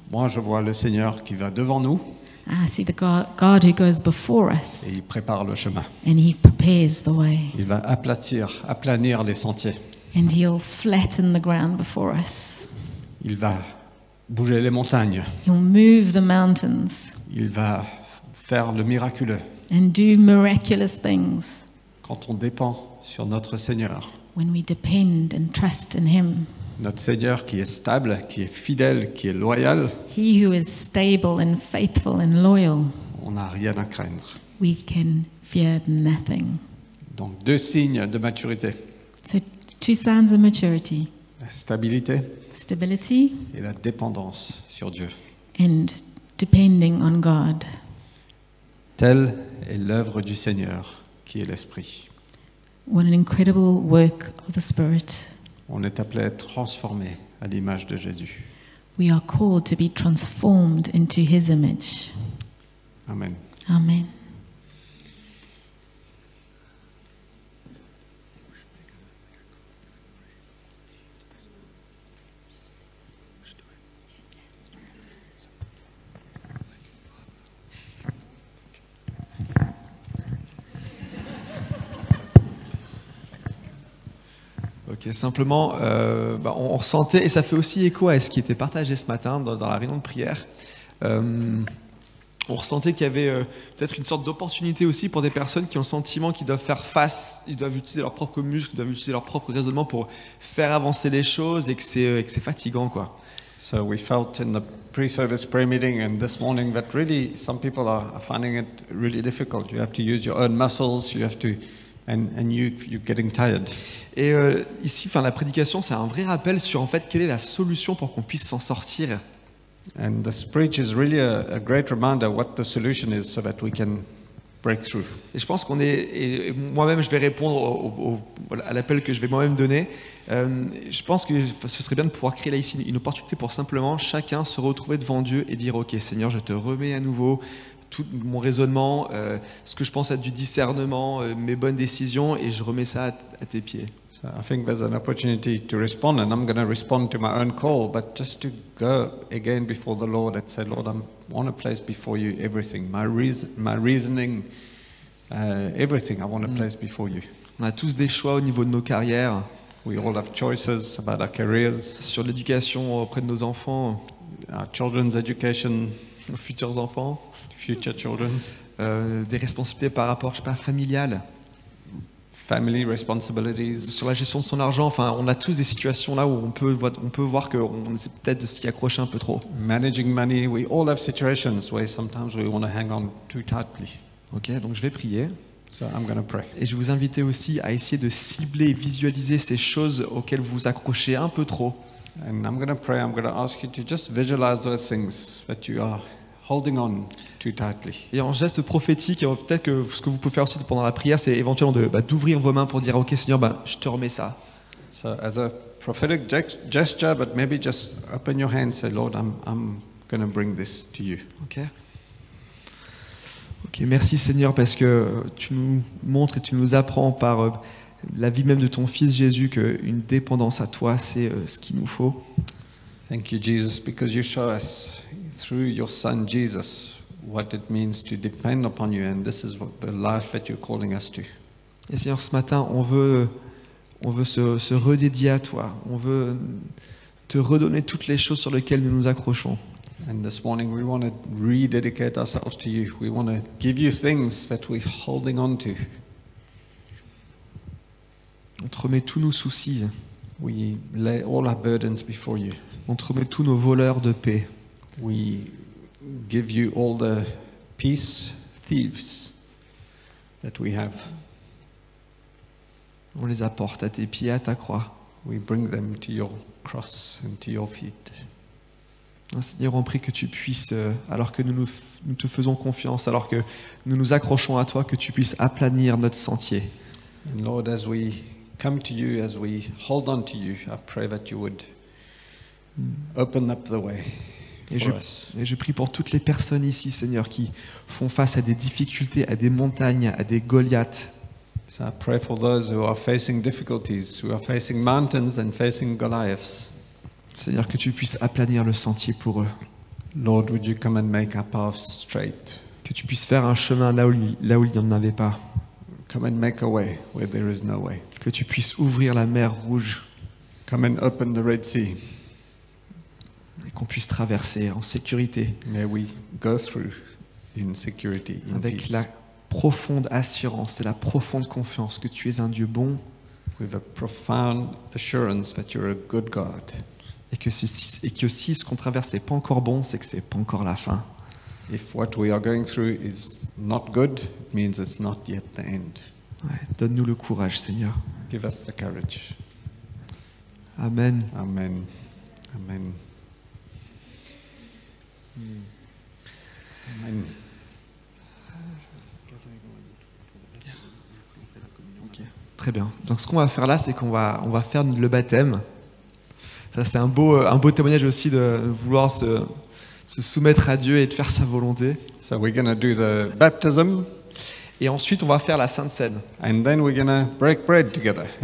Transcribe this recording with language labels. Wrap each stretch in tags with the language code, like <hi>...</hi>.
<fr>Moi je vois le Seigneur qui va devant nous</fr> <en>I see the God who goes before us,</en> <fr>et il prépare le chemin.</fr> <en>and He prepares the way,</en> <fr>Il va aplanir les sentiers.</fr> <en>and He'll flatten the ground before us.</en> <fr>Il va bouger les montagnes.</fr> <en>He'll move the mountains</en> <fr>Il va faire le miraculeux.</fr> <en>and do miraculous things</en> <fr>Quand on dépend sur notre Seigneur,</fr> <en>when we depend and trust in Him.</en> <fr>notre Seigneur qui est stable, qui est fidèle, qui est loyal,</fr> <en>He who is stable and faithful and loyal,</en> <fr>on n'a rien à craindre.</fr> <en>we can fear nothing.</en> <fr>Donc 2 signes de maturité,</fr> <en>So, 2 signs of maturity:</en> <fr>la stabilité</fr> <en>stability</en> <fr>et la dépendance sur Dieu.</fr> <en>and depending on God.</en> <fr>Telle est l'œuvre du Seigneur qui est l'Esprit.</fr> <en>What an incredible work of the Spirit.</en> <fr>On est appelé à être transformé à l'image de Jésus.</fr> <en>We are called to be transformed into His image.</en> <fr>Amen.</fr> <en>Amen.</en> <fr>Ok, simplement, on ressentait, et ça fait aussi écho à ce qui était partagé ce matin dans la réunion de prière. On ressentait qu'il y avait peut-être une sorte d'opportunité aussi pour des personnes qui ont le sentiment qu'ils doivent faire face, ils doivent utiliser leurs propres muscles, ils doivent utiliser leur propre raisonnement pour faire avancer les choses et que c'est fatigant, quoi.</fr> <en>So we felt in the pre-service prayer meeting and this morning that really some people are finding it really difficult. You have to use your own muscles, you have to, and you're getting tired.</en> <fr>Et ici, la prédication, c'est un vrai rappel sur en fait quelle est la solution pour qu'on puisse s'en sortir.</fr> <en>And this preach is really a great reminder what the solution is so that we can break through.</en> <fr>Et je pense qu'on est, et moi-même je vais répondre à l'appel que je vais moi-même donner. Je pense que ce serait bien de pouvoir créer là ici une opportunité pour simplement chacun se retrouver devant Dieu et dire ok Seigneur, je te remets à nouveau tout mon raisonnement, ce que je pense être du discernement, mes bonnes décisions, et je remets ça à tes pieds.</fr> <en>So I think there's an opportunity to respond, and I'm going to respond to my own call, but just to go again before the Lord and say, Lord, I want to place before you everything, my reasoning, everything I want to place before you.</en> <fr>On a tous des choix au niveau de nos carrières,</fr> <en>We all have choices about our careers,</en> <fr>sur l'éducation auprès de nos enfants,</fr> <en>our children's education,</en> <fr>nos futurs enfants,</fr> <en>future children,</en> <fr>des responsabilités par rapport, je sais pas, familiales,</fr> <en>family responsibilities.</en> <fr>sur la gestion de son argent. On a tous des situations là où on peut voir qu'on essaie peut-être de s'y accrocher un peu trop.</fr> <en>Managing money, we all have situations where sometimes we want to hang on too tightly.</en> <fr>Ok, donc je vais prier.</fr> <en>So I'm going to pray.</en> <fr>Et je vais vous inviter aussi à essayer de cibler, visualiser ces choses auxquelles vous vous accrochez un peu trop.</fr> <en>And I'm going to pray, I'm going to ask you to just visualize those things that you are holding on too tightly.</en> <fr>Et en geste prophétique, peut-être que ce que vous pouvez faire aussi pendant la prière, c'est éventuellement d'ouvrir vos mains pour dire ok Seigneur, je te remets ça.</fr> <en>So as a prophetic gesture, but maybe just open your hand and say, Lord, I'm going to bring this to you.</en> <fr>Ok, merci Seigneur parce que tu nous montres et tu nous apprends par la vie même de ton Fils Jésus qu'une dépendance à toi, c'est ce qu'il nous faut.</fr> <en>Thank you, Jesus, because you show us through your Son Jesus what it means to depend upon you, and this is the life that you're calling us to.</en> <fr>Et Seigneur, ce matin, on veut se redédier à toi. On veut te redonner toutes les choses sur lesquelles nous nous accrochons.</fr> <en>And this morning we want to rededicate ourselves to you. We want to give you things that we're holding on to.</en> <fr>On te remet tous nos soucis.</fr> <en>We lay all our burdens before you.</en> <fr>On te remet tous nos voleurs de paix.</fr> <en>We give you all the peace thieves that we have.</en> <fr>On les apporte à tes pieds, à ta croix.</fr> <en>We bring them to your cross and to your feet.</en> <fr>Seigneur, on prie que tu puisses, alors que nous te faisons confiance, alors que nous nous accrochons à toi, que tu puisses aplanir notre sentier.</fr> <en>And Lord, as we come to you, as we hold on to you, I pray that you would open up the way for us.</en> <fr>Et je prie pour toutes les personnes ici, Seigneur, qui font face à des difficultés, à des montagnes, à des Goliaths.</fr> <en>So I pray for those who are facing difficulties, who are facing mountains and facing Goliaths.</en> <fr>Seigneur, que tu puisses aplanir le sentier pour eux.</fr> <en>Lord, would you come and make our paths straight?</en> <fr>Que tu puisses faire un chemin là où il n'y en avait pas.</fr> <en>Come and make a way where there is no way.</en> <fr>Que tu puisses ouvrir la mer Rouge.</fr> <en>Come and open the Red Sea.</en> <fr>Et qu'on puisse traverser en sécurité.</fr> <en>May we go through in security, in</en> <fr>avec</fr> <en>peace.</en> <fr>la profonde assurance et la profonde confiance que tu es un Dieu bon.</fr> <en>With a profound assurance that you're a good God.</en> <fr>Et que si ce qu'on traverse n'est pas encore bon, c'est que c'est pas encore la fin.</fr> <en>If what we are going through is not good, it means it's not yet the end.</en> <fr>Ouais, donne-nous le courage, Seigneur.</fr> <en>Give us the courage.</en> <fr>Amen.</fr> <en>Amen. Amen. Amen.</en> <fr>Très bien. Donc ce qu'on va faire là, c'est qu'on va faire le baptême. Ça, c'est un beau témoignage aussi de vouloir se soumettre à Dieu et de faire sa volonté.</fr> <en>So we're going to do the baptism,</en> <fr>Et ensuite, on va faire la Sainte Seine.</fr> <en>and then we're going to break bread together and</en>